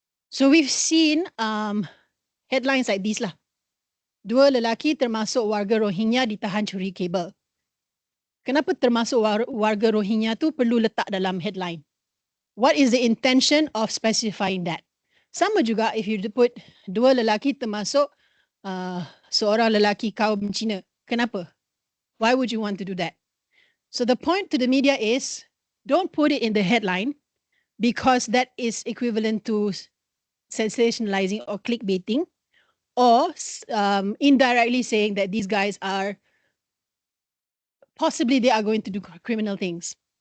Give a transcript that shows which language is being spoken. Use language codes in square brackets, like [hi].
[en] So we've seen headlines like these lah. [ms] 2 lelaki termasuk warga Rohingya ditahan curi kabel. Kenapa termasuk warga Rohingya tu perlu letak dalam headline? [en] What is the intention of specifying that? [ms] Sama juga [en] if you put [ms] 2 lelaki termasuk seorang lelaki kaum Cina. Kenapa? [en] Why would you want to do that? So the point to the media is don't put it in the headline because that is equivalent to sensationalizing or clickbaiting or indirectly saying that these guys are possibly they are going to do criminal things.